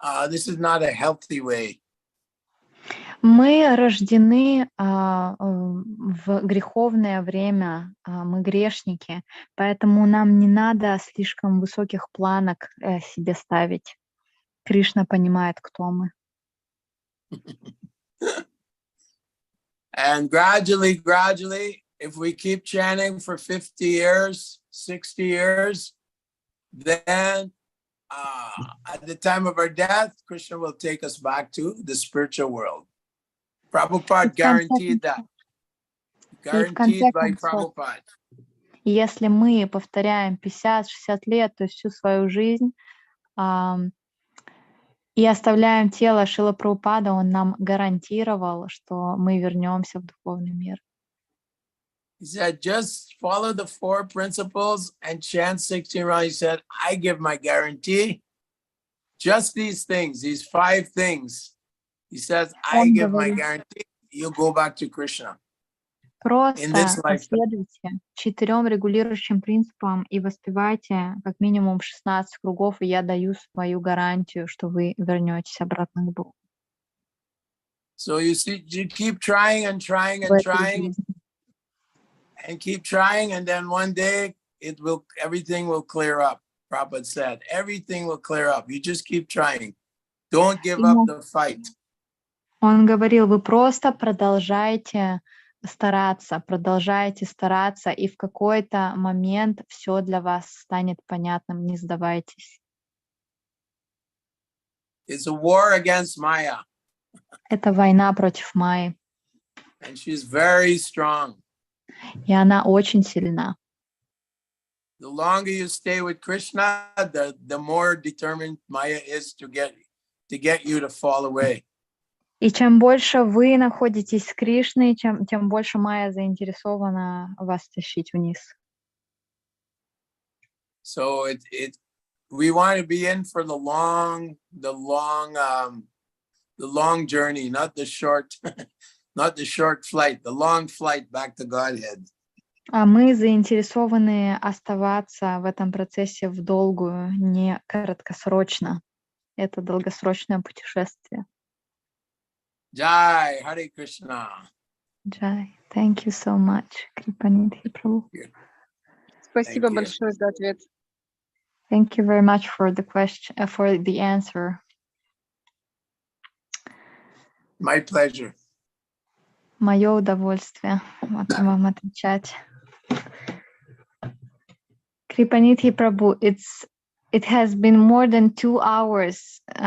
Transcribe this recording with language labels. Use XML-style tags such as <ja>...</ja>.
<en>This is not a healthy way.</en> <ru>Мы рождены в греховное время, мы грешники, поэтому нам не надо слишком высоких планок себе ставить. Кришна понимает, кто мы.</ru> <en>And gradually, if we keep chanting for 50 years, 60 years, then at the time of our death, Krishna will take us back to the spiritual world. Prabhupada guaranteed that. Guaranteed by Prabhupada.</en> <ru>Если мы повторяем 50-60 лет, то есть всю свою жизнь, и оставляем тело Шрила Прабхупада, он нам гарантировал, что мы вернемся в духовный мир.</ru> <en>He said, just follow the 4 principles and chant 16 rounds. He said, I give my guarantee. Just these things, these 5 things. He says, I give my guarantee. You'll go back to Krishna.</en> <ru>Просто последуйте 4 регулирующим принципам и воспевайте как минимум 16 кругов, и я даю свою гарантию, что вы вернетесь обратно к Богу.</ru> <en>So you see, you keep trying and trying and trying, and keep trying, and then one day everything will clear up. Prabhupada said, everything will clear up. You just keep trying. Don't give up the fight.</en> <ru>Он говорил, вы просто продолжайте стараться, и в какой-то момент все для вас станет понятным, не сдавайтесь.</ru> <en>It's a war against Maya.</en> <ru>Это война против Майи.</ru> <en>And she's very strong.</en> <ru>И она очень сильна.</ru> <en>The longer you stay with Krishna, the more determined Maya is to get you to fall away.</en> <ru>И чем больше вы находитесь с Кришной, тем больше Майя заинтересована вас тащить вниз.</ru> <en>So we want to be in for the long journey, not the short, not the short flight, the long flight back to Godhead.</en> <ru>А мы заинтересованы оставаться в этом процессе в долгую, не краткосрочно. Это долгосрочное путешествие.</ru> <en>Jai, Hare Krishna. Jai, thank you so much, Крипа Нидхи Прабху.</en> <ru>Спасибо большое за ответ.</ru> <en>Thank you very much for the question, for the answer. My pleasure.</en> <ru>Мое удовольствие вам отвечать.</ru> <en>Крипа Нидхи Прабху, it has been more than 2 hours.</en>